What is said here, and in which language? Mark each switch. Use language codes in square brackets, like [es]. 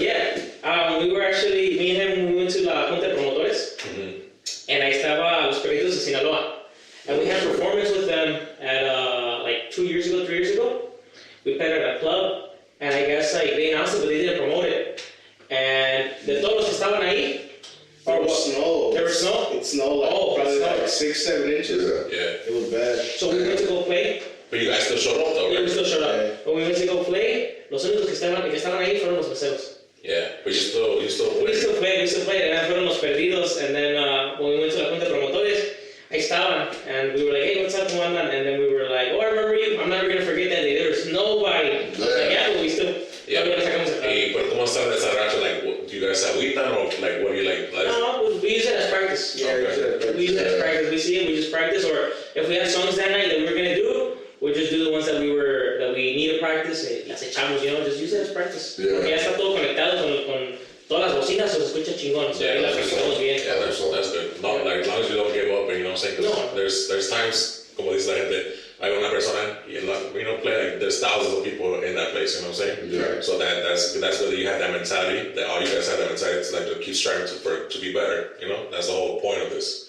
[en] Yeah. We were actually, me and him, we went to la Junta de Promotores, and [es] ahí estaba [en] Los Perritos de Sinaloa. And we had a performance with them at like 3 years ago. We played at a club, and I guess like they announced it, but they didn't promote it. And [es] de todos los que estaban ahí, [en] There was snow. There was snow? It snowed like probably like 6-7 inches. Yeah. It was bad. So we went to go play. But you guys still showed up though, Yeah, right? we still showed up. Yeah. When we went to go play, [es] los únicos que estaban ahí fueron los meseros. [en] Yeah. But you still We still played, and then [es] fueron los perdidos, [en] and then when we went to la Junta de Promotores, [es] ahí estaban, [en] and we were like, hey, what's up, [es] ¿cómo andan? [en] And then we were like, oh, I remember you, I'm never gonna forget that day, there was nobody. I was like, yeah, but we still, Hey, but [es] ¿cómo está esa racha? [en] Like, do you guys agüitan or like what do you like? No, we use it as practice. Okay. We use it as practice. We see it, we just practice, or if we had songs that night that we were gonna do, we just do the ones that we need to practice, [es] las echamos, [en] just use it as practice. Yeah. [es] Porque ya está todo conectado con todas las bocinas, se escucha chingón, [en] so [es] ahí las practicamos bien. [en] Yeah, that's good. No, like, as long as you don't give up, and you know what I'm saying? 'Cause No. there's times, [es] como dice la gente, hay una persona, [en] play like there's thousands of people in that place, you know what I'm saying? Yeah. So that's whether you have that mentality, that all you guys have that mentality to like to keep striving to be better, you know? That's the whole point of this.